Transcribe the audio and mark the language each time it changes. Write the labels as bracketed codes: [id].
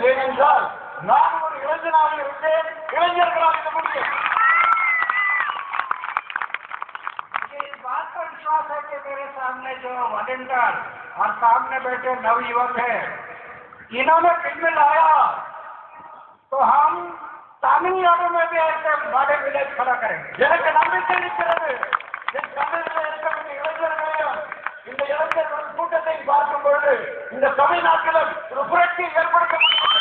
[ta] ஏனென்றால் நான் ஒரு இளைஞனாக இருந்தேன், இளைஞர்களாக இருக்க முடியும். [hi] इस बात का विश्वास है कि मेरे सामने जो वॉलंटियर और सामने बैठे नवयुवक है, इन्होंने फिल्म लाया तो हम तमिलनाडु में भी ऐसे बड़े विलेज खड़ा करेंगे. [ta] எனக்கு நம்பிக்கை இருக்கிறது. என் தமிழில் இருக்கக்கூடிய இளைஞர்களையும் இந்த இளைஞர்கள் கூட்டத்தை பார்க்கும் பொழுது இந்த தமிழ்நாட்டிலும் ஒரு புரட்சி ஏற்படுத்த முடியும்.